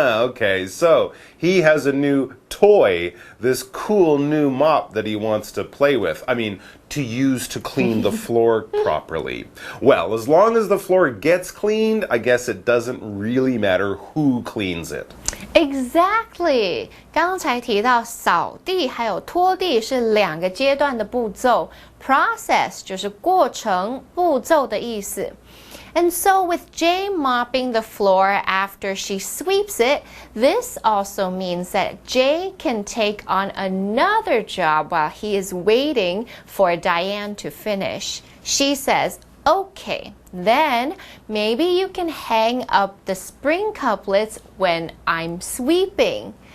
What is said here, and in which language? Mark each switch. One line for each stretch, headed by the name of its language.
English: Okay, so he has a new toy, this cool new mop that he wants to play with. I mean, to use to clean the floor properly. Well, as long as the floor gets cleaned, I guess it doesn't really matter who cleans it. Exactly.
Chinese: 刚才提到扫地还有拖地是两个阶段的步骤 ，process 就是过程、步骤的意思。
English: And so with Jay mopping the floor after she sweeps it, this also means that Jay can take on another job while he is waiting for Diane to finish. She says, okay, then maybe you can hang up the spring couplets when I'm sweeping.